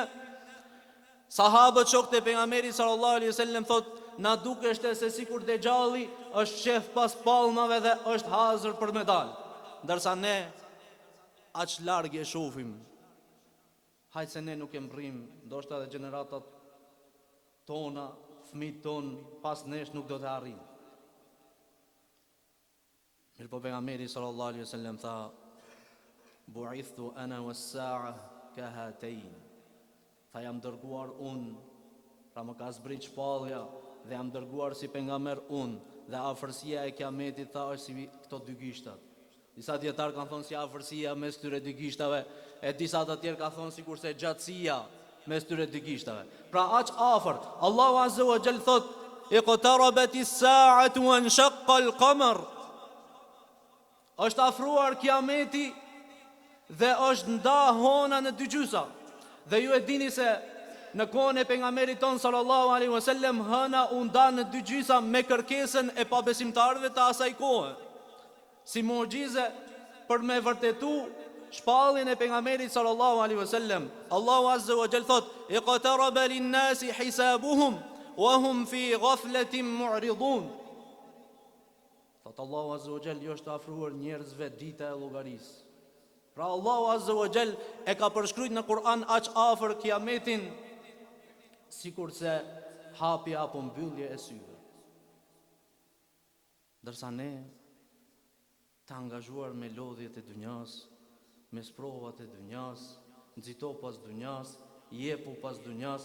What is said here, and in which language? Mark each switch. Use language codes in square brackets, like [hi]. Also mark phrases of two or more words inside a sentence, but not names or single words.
[sq] Sahabët shokët e pejgamberit [ar] صلى الله عليه وسلم [sq] thotë, na dukeshte se sikur Dejjalli është shef pas palmave dhe është hazër për me dalë, ndërsa ne aq larg e shohim. Hajtë se ne nuk e mbrim, ndoshta edhe gjeneratat tona, fëmijët ton pas nesh nuk do të arrijnë. Mirë po pejgamberi [ar] صلى الله عليه وسلم tha, بعثت أنا والساعة كهاتين. [sq] Tha jam dërguar unë, pra më ka zbrit shpallja dhe jam dërguar si pejgamber unë, dhe afërsia e kiametit tha është si këto dy gishtat. Disa dietar kanë thonë si afërsia mes këtyre dy gishtave, e disa të tjerë kanë thonë sikurse gjatësia mes këtyre dy gishtave. Pra aq afër. [ar] Allahu عز وجل thot, اقتربت الساعة وانشق القمر. [sq] Është afruar kiameti dhe është nda hona në dy gjysa. Dhe ju e dini se në kohën e pejgamberit ton [ar] صلى الله عليه وسلم [sq] hëna u nda në dy gjysa me kërkesën e pabesimtarëve të asaj kohe, si mu'gjize për me vërtetu shpalljen e pejgamberit [ar] صلى الله عليه وسلم. Allahu عز وجل thot, اقترب للناس حسابهم وهم في غفلة معرضون. [sq] Thot Allahu [ar] عز وجل, [sq] jo është afruar njerëzve dita e llogarisë. Pra Allahu [ar] عز وجل [sq] e ka përshkruajtur në Kur'an aq afër kiametin sikurse hapja apo mbyllje e syve. Ndërsa ne të angazhuar me lodhjet e dunjas, me sprovat e dunjas, nxito pas dunjas, jepu pas dunjas.